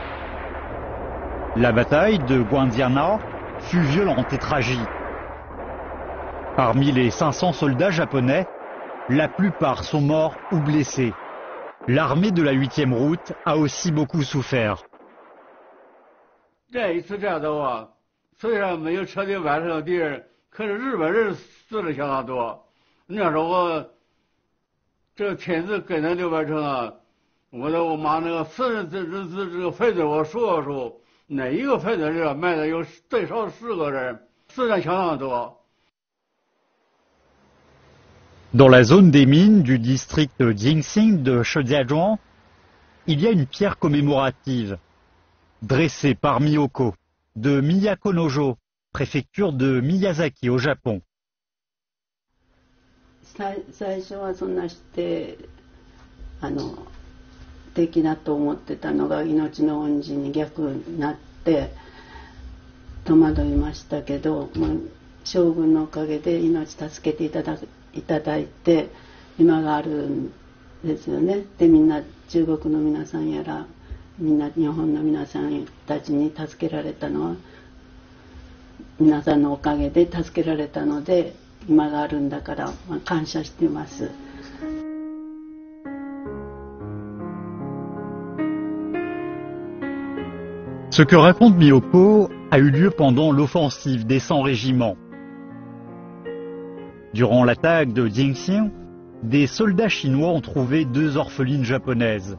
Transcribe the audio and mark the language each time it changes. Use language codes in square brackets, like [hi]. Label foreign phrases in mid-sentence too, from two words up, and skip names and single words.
[fr] La bataille de Guandianao fut violente et tragique. Parmi les 500 soldats japonais, la plupart sont morts ou blessés. L'armée de la 8e route a aussi beaucoup souffert. [zh] 这一次战斗啊，虽然没有彻底完胜敌人，可是日本人死的相当多。那时候这亲自跟着刘伯承啊，我妈那个死人这个分队我数了数，那一个分队里埋的有最少10个人，死的相当多。 [fr] Dans la zone des mines du district Jingxing de Shijiazhuang, il y a une pierre commémorative dressée par Miyoko de Miyakonojo, préfecture de Miyazaki au Japon. [ja] 最初はそんなして敵だと思ってたのが命の恩人に逆になって戸惑いましたけど、将軍のおかげで命助けていただいて今があるんですよね。でみんな中国の皆さんやらみんな日本の皆さんたちに助けられたのは皆さんのおかげで助けられたので今があるんだから、感謝しています。 [fr] Ce que raconte Miyoko a eu lieu pendant l'offensive des 100 régiments. Durant l'attaque de Jingxing, des soldats chinois ont trouvé 2 orphelines japonaises.